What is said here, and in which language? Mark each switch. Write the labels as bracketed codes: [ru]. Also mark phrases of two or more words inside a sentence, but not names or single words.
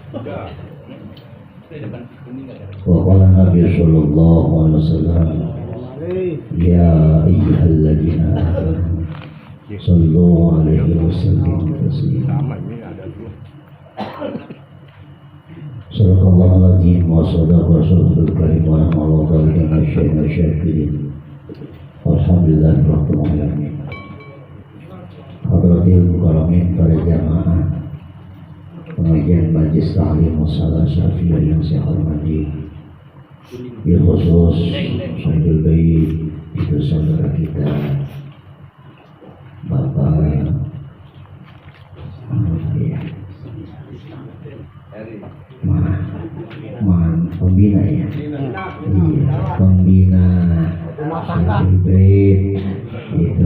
[ar] وقال النبي صلى الله عليه وسلم يا أيها الذين آمنوا صلوا عليه وسلموا تسليما. صدق الله العظيم وصدق الرسول الكريم ونحن على ذلك شاكرين. الحمد لله رب العالمين. حضرات المكرمين, [id] para jamaah pengajian Majlis Ta'lim Musalah Syafiyah yang saya hormati, [ar] بالخصوص [id] Sayyidul Bait, itu saudara kita Bapak pembina ya, iya, pembina Sayyidul Bait, itu